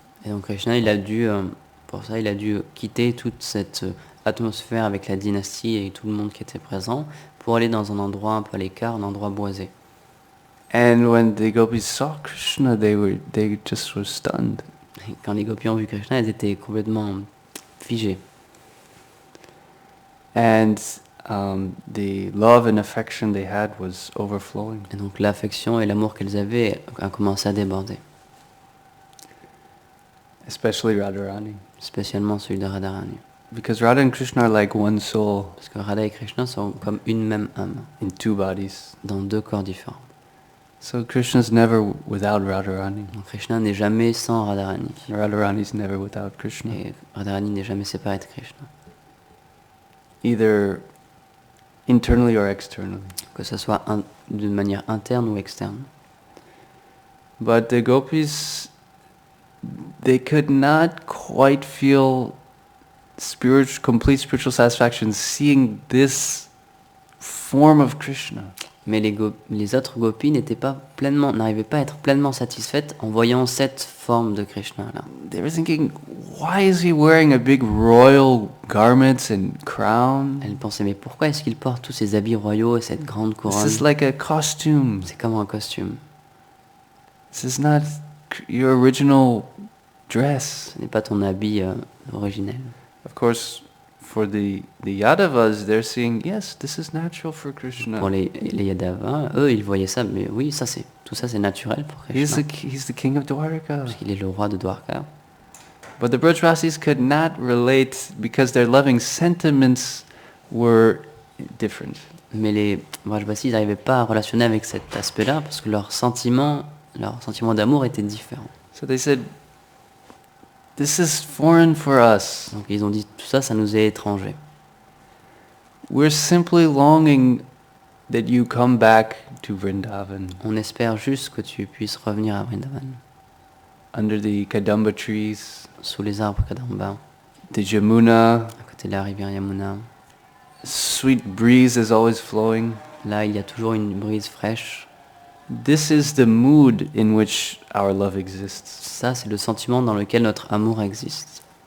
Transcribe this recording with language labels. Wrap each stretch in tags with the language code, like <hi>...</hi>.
<fr>Et donc Krishna, pour ça, il a dû quitter toute cette atmosphère avec la dynastie et tout le monde qui était présent pour aller dans un endroit un peu à l'écart, un endroit boisé.</fr> <en>And when the gopis saw Krishna, they just were stunned.</en> <fr>Et quand les gopis ont vu Krishna, ils étaient complètement figés.</fr> <en>And the love and affection they had was overflowing.</en> <fr>Et donc l'affection et l'amour qu'elles avaient a commencé à déborder.</fr> <en>Especially Radharani.</en> <fr>Spécialement celui de Radharani.</fr> <en>Because Radha and Krishna are like one soul</en> <fr>Parce que Radha et Krishna sont comme une même âme,</fr> <en>in two bodies.</en> <fr>dans deux corps différents.</fr> <en>So Krishna's never without Radharani.</en> <fr>Donc Krishna n'est jamais sans Radharani.</fr> <en>And Radharani's never without Krishna.</en> <fr>Et Radharani n'est jamais séparé de Krishna.</fr> <en>Either internally or externally.</en> <fr>Que ce soit d'une manière interne ou externe.</fr> <en>But the gopis, they could not quite feel complete spiritual satisfaction seeing this form of Krishna.</en> <fr>Mais les autres gopis n'arrivaient pas à être pleinement satisfaites en voyant cette forme de Krishna là.</fr> <en>They were thinking, why is he wearing a big royal garments and crown?</en> <fr>Elles pensaient, mais pourquoi est-ce qu'il porte tous ces habits royaux et cette grande couronne?</fr> <en>This is like a costume.</en> <fr>C'est comme un costume.</fr> <en>This is not your original dress.</en> <fr>Ce n'est pas ton habit originel.</fr> <en>Of course, for the Yadavas, they're seeing, yes, this is natural for Krishna.</en> <fr>Pour les Yadavas, eux, ils voyaient ça, mais oui, tout ça c'est naturel pour Krishna.</fr> <en>He's the king of Dwarka.</en> <fr>Parce qu'il est le roi de Dwarka.</fr> <en>But the Brajbasis could not relate because their loving sentiments were different.</en> <fr>Mais les Vrajbasis, ils n'arrivaient pas à relationner avec cet aspect-là parce que leur sentiment d'amour était différent.</fr> <en>So they said, This is foreign for us.</en> <fr>Donc ils ont dit tout ça, ça nous est étranger.</fr> <en>We're simply longing that you come back to Vrindavan,</en> <fr>On espère juste que tu puisses revenir à Vrindavan,</fr> <en>under the Kadamba trees,</en> <fr>sous les arbres Kadamba,</fr> <en>the Jamuna.</en> <fr>à côté de la rivière Yamuna.</fr> <en>Sweet breeze is always flowing.</en> <fr>Là, il y a toujours une brise fraîche.</fr> <en>This is the mood in which our love exists.</en> <fr>Ça, c'est le sentiment dans lequel notre amour existe.</fr>